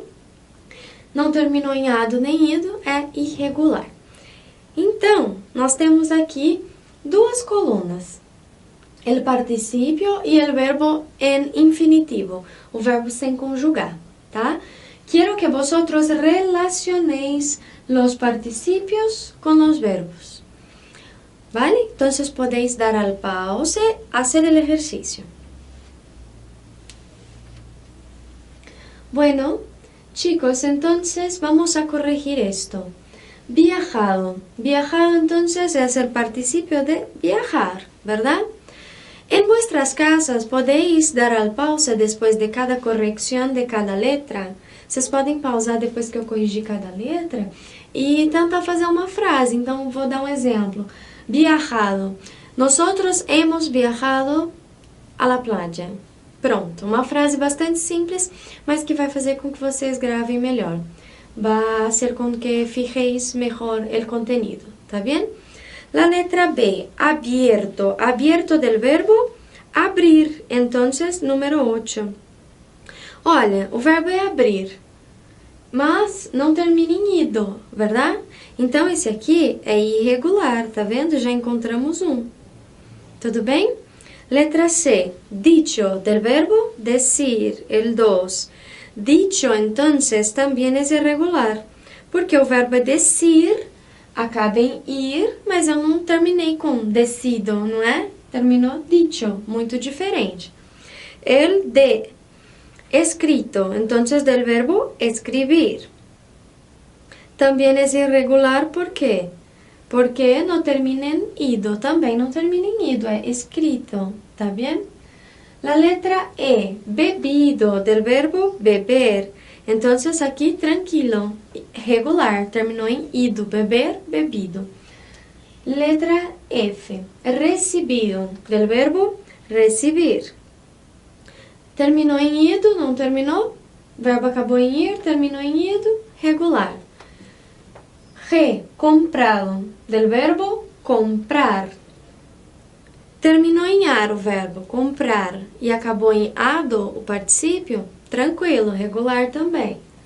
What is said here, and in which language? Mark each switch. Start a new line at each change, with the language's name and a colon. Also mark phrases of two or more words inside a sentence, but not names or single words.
Portuguese: Não terminou em ado nem ido, é irregular. Então, nós temos aqui duas colunas. O particípio e o verbo em infinitivo, o verbo sem conjugar, tá? Quero que
Spanish: vosotros relacionéis los participios con los verbos. ¿Vale? Entonces podéis dar al pause, hacer el ejercicio. Bueno, chicos, entonces vamos a corregir esto. Viajado. Viajado entonces es el participio de viajar, ¿verdad? En vuestras casas podéis dar al pause después de cada corrección de cada letra.
Portuguese: Vocês podem pausar depois que eu corrigir cada letra e tentar fazer uma frase. Então, vou dar um exemplo.
Spanish: Viajado. Nosotros hemos viajado a la playa.
Portuguese: Pronto, uma frase bastante simples, mas que vai fazer com que vocês gravem melhor. Vai ser com que
Spanish: fijéis mejor el contenido, ¿tá bien? La letra B, abierto. Abierto del verbo abrir. Entonces, número 8.
Portuguese: Olha, o verbo é abrir, mas não termina em ido, verdade? Então, esse aqui é irregular, tá vendo? Já encontramos um. Tudo bem?
Spanish: Letra C, dicho, del verbo decir, el 2. Dicho, entonces, también es irregular,
Portuguese: porque o verbo é decir, acaba em ir, mas eu não terminei com decido, não é? Terminou dicho, muito diferente.
Spanish: El de escrito, entonces del verbo escribir. También es irregular, ¿por qué? Porque no termina en ido, también no termina en ido, es escrito, ¿está bien? La letra E, bebido, del verbo beber. Entonces aquí tranquilo, regular, terminó en ido, beber, bebido. Letra F, recibido, del verbo recibir.
Portuguese: Terminou em ido, não terminou? O verbo acabou em ir, terminou em ido, regular.
Spanish: G, comprado, del verbo comprar.
Portuguese: Terminou em ar o verbo comprar e acabou em ado o particípio, tranquilo, regular também.